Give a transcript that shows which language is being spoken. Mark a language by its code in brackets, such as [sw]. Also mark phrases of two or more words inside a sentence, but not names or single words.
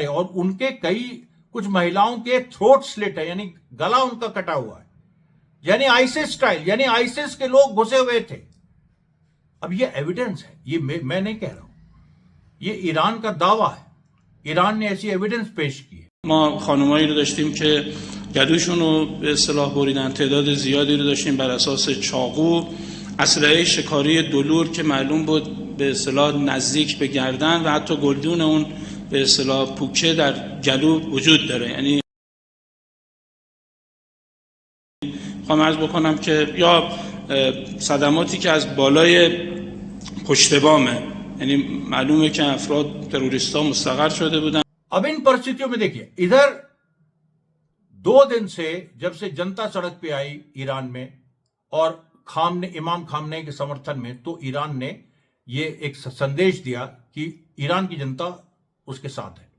[hi] और उनके कुछ महिलाओं के [en] throat slit [hi] है, यानी गला उनका कटा हुआ है, यानी आइसिस स्टाइल, यानी आइसिस के लोग घुसे हुए थे। अब ये एविडेंस है, ये मैं नहीं कह रहा हूं, ये ईरान का दावा है। ईरान ने ऐसी एविडेंस पेश की है। [fa] ما خانمایی رو داشتیم که گلوشون رو به اصطلاح بریدن، تعداد زیادی رو داشتیم بر اساس چاقو، اسلحه شکاری دلور که معلوم بود به اصطلاح نزدیک به گردن و حتی گلدون اون به اصطلاح پوکه در گلو وجود داره. یعنی خواهم عرض بکنم که یا صدماتی که از بالای پشت بامه، یعنی معلومه که افراد تروریستا مستقر شده بودن. [hi] अब इन परिस्थितियों में देखिए, इधर 2 दिन से जब से जनता सड़क पे आई ईरान में, और इमाम खामनेई के समर्थन में, तो ईरान ने ये एक संदेश दिया कि ईरान की जनता उसके साथ है।